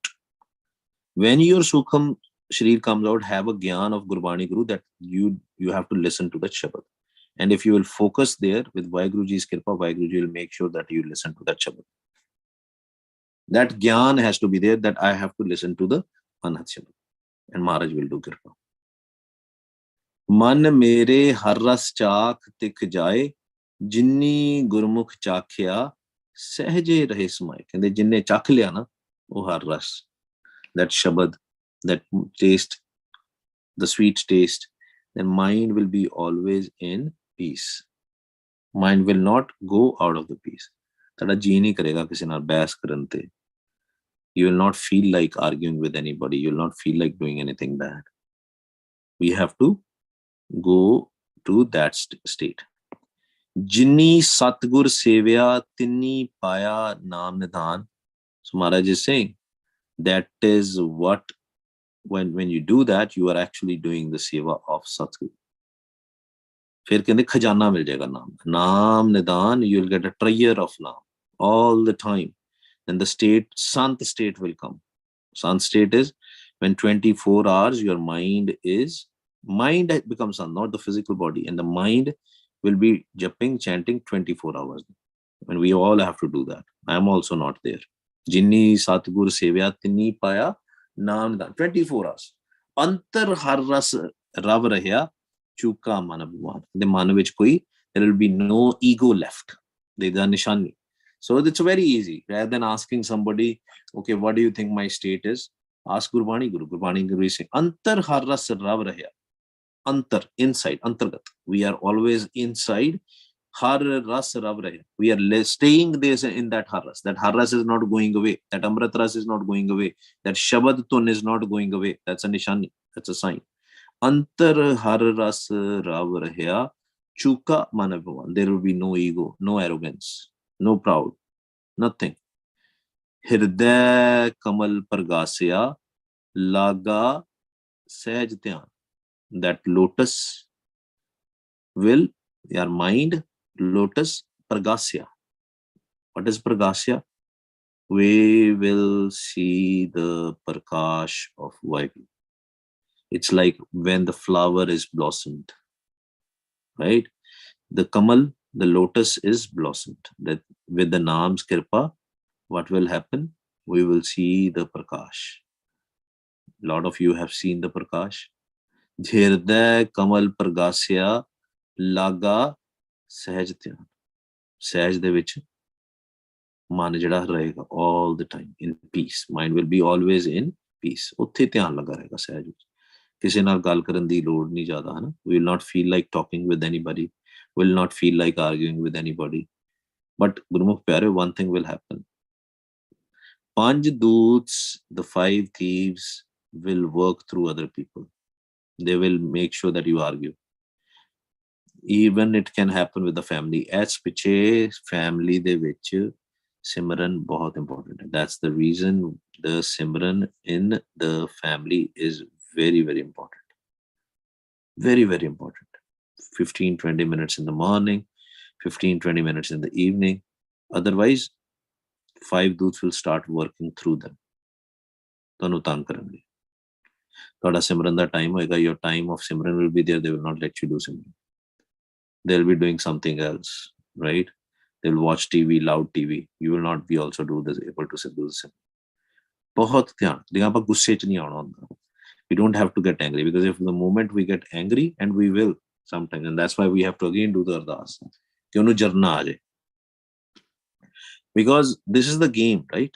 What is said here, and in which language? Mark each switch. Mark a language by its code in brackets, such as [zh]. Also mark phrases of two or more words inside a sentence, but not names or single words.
[en] When your Sukham Shrir comes out, have a gyan of Gurbani Guru that you have to listen to that Shabad. And if you will focus there with Vaheguruji's Kripa, Vaheguruji will make sure that you listen to that Shabad. That gyan has to be there, that I have to listen to the Anhat Shabad. And Maharaj will do Kripa. [pa] ਮਨ ਮੇਰੇ ਹਰਿ ਰਸੁ ਚਾਖੁ ਤਿਖ ਜਾਇ, ਜਿਨੀ ਗੁਰਮੁਖਿ ਚਾਖਿਆ ਸਹਜੇ ਰਹੇ ਸਮਾਇ. [hi] कहते जिन्ने चख लिया ना वो हर रस, [en] that shabad, that taste, the sweet taste, then mind will be always in peace. Mind will not go out of the peace. [pa] ਤੁਹਾਡਾ ਜੀ ਨਹੀਂ ਕਰੇਗਾ ਕਿਸੇ ਨਾਲ ਬਹਿਸ ਕਰਨ ਤੇ. [en] You will not feel like arguing with anybody. You will not feel like doing anything bad. We have to go to that state. [pa] ਜਿਨੀ ਸਤਿਗੁਰੁ ਸੇਵਿਆ ਤਿਨੀ ਪਾਇਆ ਨਾਮੁ ਨਿਧਾਨੁ. [en] So Maharaj is saying that is what, when you do that, you are actually doing the seva of satguru. [hi] फिर कहते खजाना मिल जाएगा नाम निदान. [en] You will get a treasure of naam all the time. Then the state, sant state will come. Sant state is when 24 hours your mind becomes sant, not the physical body, and the mind will be jumping, chanting 24 hours. And we all have to do that. I am also not there. [pa] ਜਿਨੀ ਸਤਿਗੁਰੁ ਸੇਵਿਆ ਤਿਨੀ ਪਾਇਆ ਨਾਮੁ ਨਿਧਾਨੁ. 24 hours. ਅੰਤਰਿ ਹਰਿ ਰਸੁ ਰਵਿ ਰਹਿਆ ਚੂਕਾ ਮਨਿ ਅਭਿਮਾਨੁ. The ਮਨ ਵਿਚ ਕੋਈ, [en] there will be no ego left. They are nishani. So it's very easy. Rather than asking somebody, okay, what do you think my state is? Ask Gurbani Guru. Gurbani Guru is saying, [pa] ਅੰਤਰਿ ਹਰਿ ਰਸੁ ਰਵਿ ਰਹਿਆ. [en] Antar, inside, antargat. We are always inside. [pa] ਹਰਿ ਰਸੁ ਰਵਿ ਰਹਿਆ. [en] We are staying there in that [pa] ਹਰਿ ਰਸੁ. [en] That [pa] ਹਰਿ ਰਸੁ [en] is not going away. That [pa] ਅੰਮ੍ਰਿਤ ਰਸੁ [en] is not going away. That [pa] ਸ਼ਬਦ ਧੁਨਿ [en] is not going away. That's a nishani. That's a sign. [pa] ਅੰਤਰਿ ਹਰਿ ਰਸੁ ਰਵਿ ਰਹਿਆ ਚੂਕਾ ਮਨਿ ਅਭਿਮਾਨੁ. [en] There will be no ego, no arrogance, no proud, nothing. [pa] ਹਿਰਦੈ ਕਮਲੁ ਪਰਗਾਸਿਆ ਲਾਗਾ ਸਹਜ ਧਿਆਨੁ. [en] That lotus will, your mind, lotus, pragasya. What is pragasya? We will see the prakash of Vaheguru. It's like when the flower is blossomed, right? The kamal, the lotus is blossomed. That with the Nam's Kripa, what will happen? We will see the prakash. A lot of you have seen the prakash. [pa] ਹਿਰਦੈ ਕਮਲੁ ਪਰਗਾਸਿਆ ਲਾਗਾ ਸਹਿਜ ਧਿਆਨ. ਸਹਿਜ ਦੇ ਵਿੱਚ ਮਨ ਜਿਹੜਾ ਰਹੇਗਾ [en] all the time in peace, mind will be always in peace, [pa] ਉੱਥੇ ਧਿਆਨ ਲੱਗਾ ਰਹੇਗਾ ਸਹਿਜ ਵਿੱਚ। ਕਿਸੇ ਨਾਲ ਗੱਲ ਕਰਨ ਦੀ ਲੋੜ ਨਹੀਂ ਜ਼ਿਆਦਾ, ਹੈ ਨਾ। [en] We will not feel like talking with anybody, will not feel like arguing with anybody, but [pa] ਗੁਰਮੁਖ ਪਿਆਰੇ, [en] one thing will happen. [pa] ਪੰਜ ਦੂਤ, [en] the five thieves will work through other people. They will make sure that you argue. Even it can happen with the family, as [pa] ਪਿੱਛੇ family ਦੇ ਵਿੱਚ ਸਿਮਰਨ ਬਹੁਤ important ਹੈ। [en] That's the reason the simran in the family is very, very important. Very, very important. 15-20 minutes in the morning, 15-20 minutes in the evening. Otherwise, five doots will start working through them. [pa] ਤੁਹਾਨੂੰ ਤੰਗ ਕਰਨਗੇ। ਤੁਹਾਡਾ ਸਿਮਰਨ ਦਾ ਟਾਈਮ ਹੋਏਗਾ, [en] your time of simran will be there, they will not let you do simran. They'll be doing something else, right? They'll watch TV, loud TV. You will not be also do this, able to do this. [pa] ਬਹੁਤ ਧਿਆਨ ਦੇ, ਆਪਾਂ ਗੁੱਸੇ 'ਚ ਨਹੀਂ ਆਉਣਾ ਹੁੰਦਾ। [en] We don't have to get angry, because if the moment we get angry, and we will sometimes, and that's why we have to again do the ardas [pa] ਕਿ ਉਹਨੂੰ ਜਰਨਾ ਆ ਜਾਏ, [en] because this is the game, right?